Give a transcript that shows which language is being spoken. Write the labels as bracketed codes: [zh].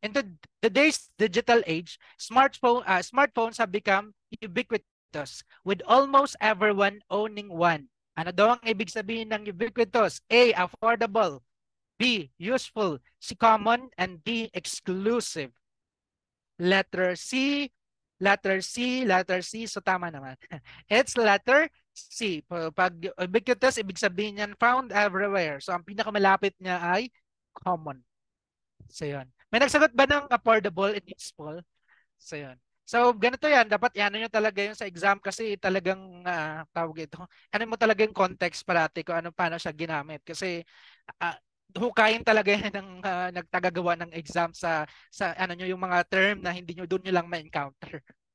[en] In today's digital age, smartphones have become ubiquitous with almost everyone owning one. [tl] Ano daw ang ibig sabihin ng ubiquitous? [en] A, affordable. B, useful. C, common. And D, exclusive. Letter C, letter C, letter C. So tama naman. It's letter C. [tl] Pag ubiquitous, ibig sabihin yan found everywhere. So ang pinakamalapit niya ay common. So yun. May nagsagot ba ng affordable and useful? So yun. So ganito yan. Dapat ano nyo talaga yung sa exam kasi talagang tawag ito. Ano mo talaga yung context parati kung paano siya ginamit. Kasi hukayin talaga yan ng nagtagagawa ng exam sa ano nyo yung mga term na hindi nyo doon nyo lang ma-encounter.